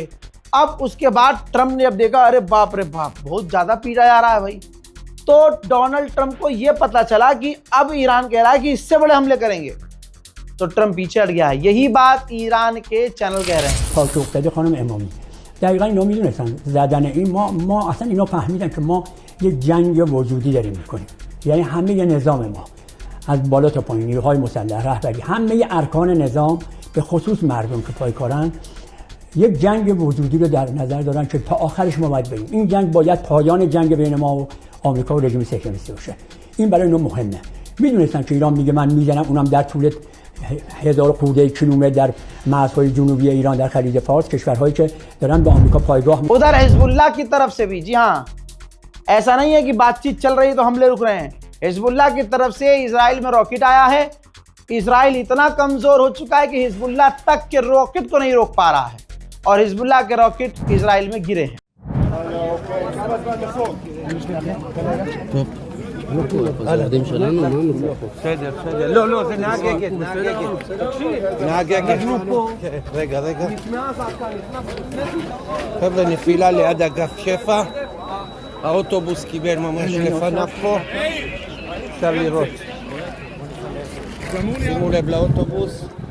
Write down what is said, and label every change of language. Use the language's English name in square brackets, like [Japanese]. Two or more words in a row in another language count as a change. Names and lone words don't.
[Hindi] अब उसके बाद ट्रंप ने जब देखा, अरे बाप रे बाप, बहुत ज़्यादा पीटा जा रहा है भाई, तो डोनाल्ड ट्रंप को यह पता चला कि अब ईरान कह रहा है कि इससे बड़े हमले करेंगे, तो ट्रंप पीछे हट गया है। यही बात ईरान के चैनल कह रहे हैं। [Persian] دقیقا اینا میدونستن زدن این ما اصلا اینا فهمیدن که ما یه جنگ وجودی داریم میکنیم، یعنی همه ی نظام ما از بالا تا پایین، نیروهای مسلح، رهبری، همه ارکان نظام به خصوص مردم که پایکارن یک جنگ وجودی رو در نظر دارن که تا آخرش ما باید بریم. این جنگ باید پایان جنگ بین ما و آمریکا و رژیم صهیونیستی باشه. این برای اینا مهمه. میدونستن که ایران میگه من میزنم، اونم در طول 1000 خورده کیلومتر در مرزهای جنوبی ایران در خلیج فارس، کشورهایی که دارن به آمریکا پایگاه [Hindi] उधर हिजबुल्लाह की तरफ से भी, जी हाँ, ऐसा नहीं है कि बातचीत चल रही तो हमले रुक रहे हैं। हिजबुल्लाह की तरफ से इजराइल में रॉकेट आया है। इजराइल इतना कमजोर हो चुका है कि हिजबुल्लाह तक के रॉकेट को नहीं रोक पा रहा है, और हिजबुल्लाह के रॉकेट इजराइल में गिरे हैं। القديم شغلانه المهم [Hebrew] בסדר. לא, זה נהג אגד. נהג אגד. רגע. חבר'ה, נפילה ליד אגף שפע. האוטובוס קיבל ממש לפניו פה. אפשר לראות. שימו לב לאוטובוס.